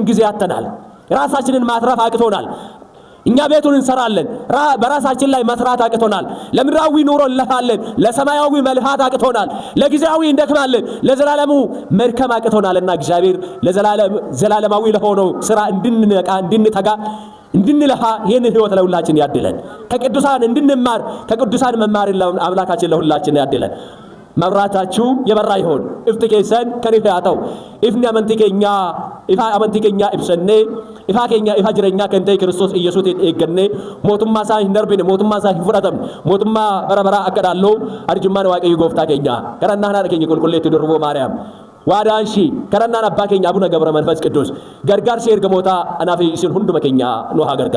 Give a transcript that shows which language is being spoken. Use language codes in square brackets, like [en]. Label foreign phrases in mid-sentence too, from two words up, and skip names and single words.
[am] ጊዜ ያተናል ራሳችንን ማትረፍ አቅቶናል እኛ ቤቱን እንሰራለን በራሳችን ላይ መስራት አቅቶናል ለምድራዊ ኑሮ እንለፋለን ለሰማያዊ መልፋት አቅቶናል ለጊዜያዊ እንደክማለን ለዘላለሙ መርከም አቅቶናልና እግዚአብሔር ለዘላለማዊ ለሆነው ስራ እንድንነቃ እንድንተጋ እንድንለፋ ይህን ህይወት ለሁላችን ያድለን ከቅዱሳን እንድንማር ከቅዱሳን መማር አምላካችን ለሁላችን ያድለን መብራታችሁ የበራ ይሁን እፍትኬሰን ከሪፋታው ኢፍኒ አመንቲከኛ [om] ifa amantii keenya ibsannee ifa keenya ifa jireenyaa kan ta'e Kiristoos Iyyesuutiin eeggannee mootummaa isaa hin darbine mootummaa isaa hin fudhatamne mootummaa bara baraa akka dhaalloo arjummaan Waaqayyo gooftaa keenya kadhannaa haadha keenya qulqulleetti durboo Maariyaam waadaanshi kadhannaan abbaa keenya Abuna Gabra Manfas Qidduus gargaarsi ergamoota anaa fi isin hunduma keenya nu haa gargaaru.